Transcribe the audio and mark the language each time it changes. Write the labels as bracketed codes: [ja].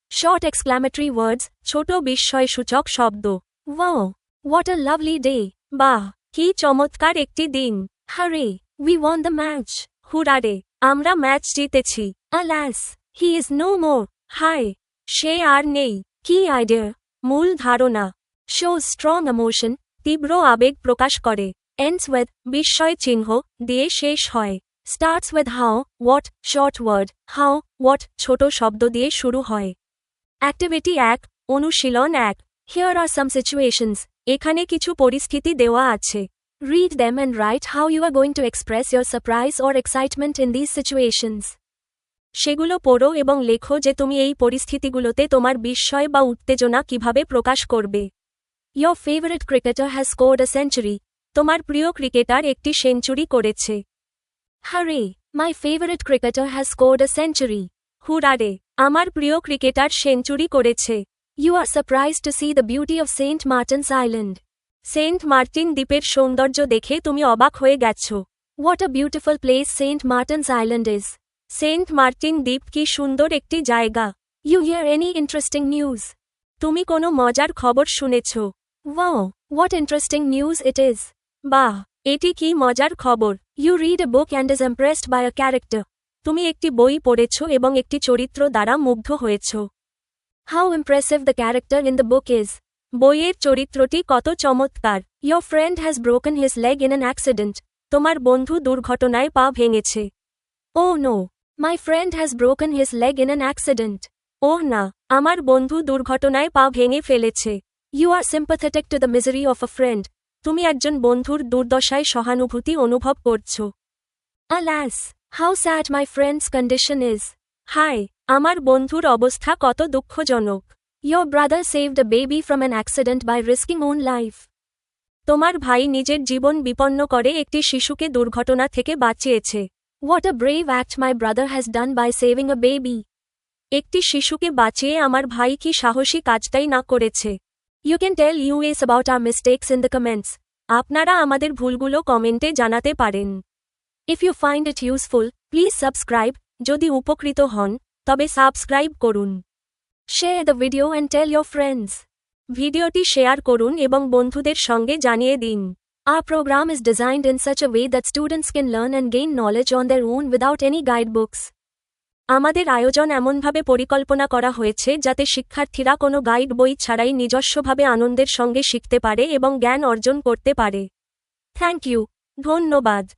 [en] Short exclamatory words, [bn] ছোট বিস্ময়সূচক শব্দ। [en] Wow! What a lovely day! [bn] বাহ! কি চমৎকার একটি দিন। [en] Hurray! We won the match! Hurray! [bn] আমরা ম্যাচ জিতেছি। [en] Alas! He is no more! [bn] হায়! সে আর নেই। [en] Key idea, [bn] মূল ধারণা। [en] Shows strong emotion, [bn] তীব্র আবেগ প্রকাশ করে। [en] Ends with, [bn] বিস্ময় চিহ্ন দিয়ে শেষ হয়। [en] Starts with how, what, short word, how, what, [bn] ছোট শব্দ দিয়ে শুরু হয়। [en] Activity 1, অনুশীলন 1. Here are some situations. [bn] এখানে কিছু পরিস্থিতি দেওয়া আছে। [en] Read them and write how you are going to express your surprise or excitement in these situations. [bn] সেগুলো পড়ো এবং লেখো যে তুমি এই পরিস্থিতিগুলোতে তোমার বিস্ময় বা উত্তেজনা কিভাবে প্রকাশ করবে। [en] Your favorite cricketer has scored a century. [bn] তোমার প্রিয় ক্রিকেটার একটি সেঞ্চুরি করেছে। [en] Hurray! My favorite cricketer has scored a century. Hurray! [bn] আমার প্রিয় ক্রিকেটার সেঞ্চুরি করেছে। [en] You are surprised to see the beauty of Saint Martin's Island. [bn] Saint Martin দ্বীপের সৌন্দর্য দেখে তুমি অবাক হয়ে গেছ। [en] What a beautiful place Saint Martin's Island is. [bn] Saint Martin দ্বীপ কি সুন্দর একটি জায়গা। [en] You hear any interesting news? [bn] তুমি কোনো মজার খবর শুনেছ। [en] Wow! What interesting news it is. [bn] বাহ! এটি কি মজার খবর। [en] You read a book and is impressed by a character. [bn] তুমি একটি বই পড়েছ এবং একটি চরিত্র দ্বারা মুগ্ধ হয়েছ। [en] How impressive the character in the book is. [bn] বইয়ের চরিত্রটি কত চমৎকার। [en] Your friend has broken his leg in an accident. [bn] তোমার বন্ধু দুর্ঘটনায় পা ভেঙেছে। [en] Oh no! My friend has broken his leg in an accident. [bn] ওহ না! আমার বন্ধু দুর্ঘটনায় পা ভেঙে ফেলেছে। [en] You are sympathetic to the misery of a friend. [bn] তুমি একজন বন্ধুর দুর্দশায় সহানুভূতি অনুভব করছ। [en] Alas! How sad my friend's condition is. [bn] হায়! আমার বন্ধুর অবস্থা কত দুঃখজনক। [en] Your brother saved a baby from an accident by risking own life. [bn] তোমার ভাই নিজের জীবন বিপন্ন করে একটি শিশুকে দুর্ঘটনা থেকে বাঁচিয়েছে। [en] What a brave act my brother has done by saving a baby. [bn] একটি শিশুকে বাঁচিয়ে আমার ভাই কি সাহসী কাজটাই না করেছে। [en] You can tell us about our mistakes in the comments. [bn] আপনারা আমাদের ভুলগুলো কমেন্টে জানাতে পারেন। [en] If you find it useful, please subscribe. [bn] যদি উপকৃত হন, তবে সাবস্ক্রাইব করুন। [en] Share the video and tell your friends. [bn] ভিডিওটি শেয়ার করুন এবং বন্ধুদের সঙ্গে জানিয়ে দিন। [en] Our program is designed in such a way that students can learn and gain knowledge on their own without any guidebooks. [bn] আমাদের আয়োজন এমনভাবে পরিকল্পনা করা হয়েছে যাতে শিক্ষার্থীরা কোনো গাইড বই ছাড়াই নিজস্বভাবে আনন্দের সঙ্গে শিখতে পারে এবং জ্ঞান অর্জন করতে পারে। [en] Thank you. [bn] ধন্যবাদ।